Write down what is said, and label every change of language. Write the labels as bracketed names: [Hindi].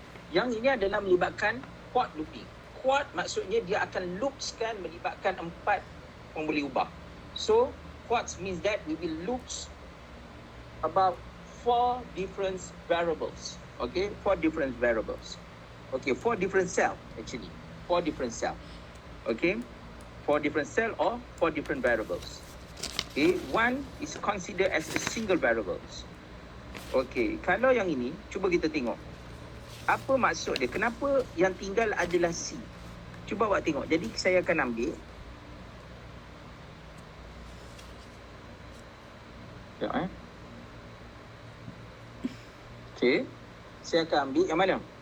[Malay] Yang ini adalah melibatkan quad looping. Quad maksudnya dia akan loopskan melibatkan 4 yang boleh ubah. [English] So, quads means that we will loops about 4 different variables. Okay, 4 different variables. Okay, 4 different cell actually. 4 different cell. Okay, 4 different cell or 4 different variables. Okay, one is considered as a single variables. [Malay] Okey, kalau yang ini, cuba kita tengok. Apa maksud dia? Kenapa yang tinggal adalah C? Cuba awak tengok. Jadi saya akan ambil. Sekejap Okey. Saya akan ambil yang mana?